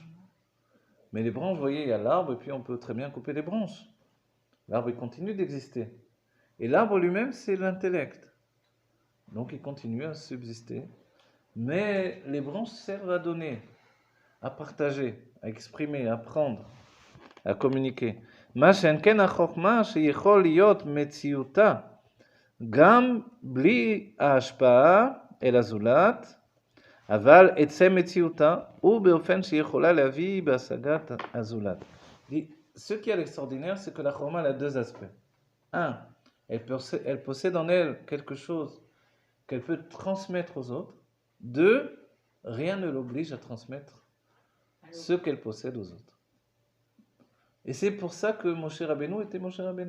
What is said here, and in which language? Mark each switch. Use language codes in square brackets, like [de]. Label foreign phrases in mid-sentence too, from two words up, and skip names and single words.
[fr] Mais les branches, vous voyez, il y a l'arbre, et puis on peut très bien couper les branches. L'arbre, il continue d'exister. Et l'arbre lui-même, c'est l'intellect. Donc il continue à subsister. Mais les branches servent à donner, à partager, à exprimer, à apprendre, à communiquer. [he] מה שאין כן החוכמה שיכול להיות מציאותה גם בלי ההשפעה אל הזולת, אבל עצם מציאותה הוא באופן שיכולה להביא בהשגת הזולת. [fr] Ce qui est l'extraordinaire, c'est que la chorma a deux aspects. Un, elle possède en elle quelque chose qu'elle peut transmettre aux autres. Deux, rien ne l'oblige à transmettre ce qu'elle possède aux autres. Et c'est pour ça que Moshe Rabbeinu était Moshe Rabbeinu.